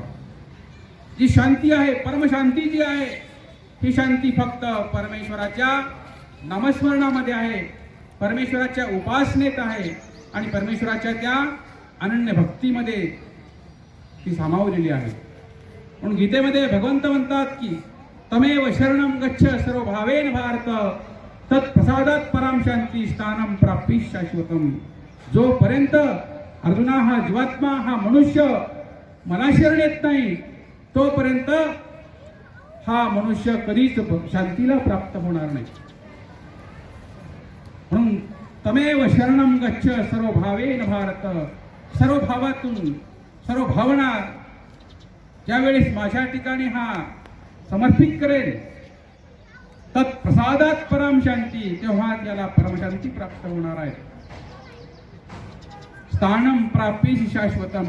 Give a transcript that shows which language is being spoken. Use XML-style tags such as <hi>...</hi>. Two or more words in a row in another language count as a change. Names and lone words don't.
<mr>जी शांती आहे, परमशांती जी आहे, ही शांती फक्त परमेश्वराच्या नामस्मरणामध्ये आहे, परमेश्वराच्या उपासनेत आहे आणि परमेश्वराच्या त्या अनन्य भक्तीमध्ये ती सामावलेली आहे. म्हणून गीतेमध्ये भगवंत म्हणतात की</mr> <sa>तमेव शरणं गच्छ सर्व भावेन भारत तत्प्रसादात पराम शांती स्थानम प्राप्ती शाश्वतम.</sa> <mr>जोपर्यंत अर्जुना हा जीवात्मा, हा मनुष्य मला शरण येत नाही, तोपर्यंत हा मनुष्य कधीच शांतीला प्राप्त होणार नाही.</mr> <sa>म्हणून तमेव शरणं गच्छ सर्व भावेन भारत,</sa> <mr>सर्व भावातून, सर्व भावना ज्यावेळेस माझ्या ठिकाणी हा समर्पित करेल,</mr> <sa>तत्प्रसादात परम शांती,</sa> <mr>तेव्हा त्याला परमशांती प्राप्त होणार आहे.</mr> <sa>स्थानम प्राप्ती शाश्वतम.</sa>